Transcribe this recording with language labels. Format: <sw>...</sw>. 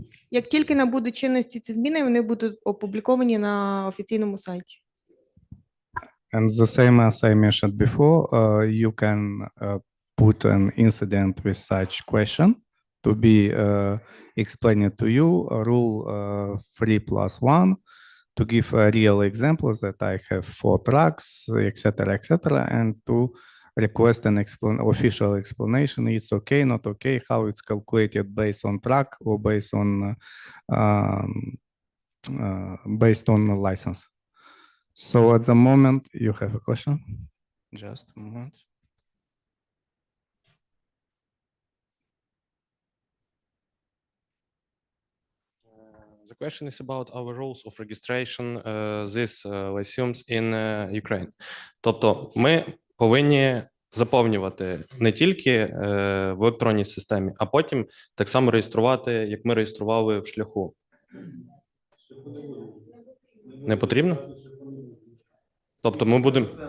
<uk>Як тільки набудуть чинності ці зміни, вони будуть опубліковані на офіційному сайті.</uk> <en>And the same as I mentioned before, you can put an incident with such question to be explained to you, rule 3+1, to give a real example that I have 4 trucks, etc., etc., and to request an official explanation. It's okay, not okay, how it's calculated based on track or based on the license. So at the moment, you have a question? Just a moment. The question is about our rules of registration this lyceums in Ukraine.</en> <uk>Тобто ми повинні заповнювати не тільки в електронній системі, а потім так само реєструвати, як ми реєстрували в шляху. Не потрібно? Тобто ми будемо...</uk>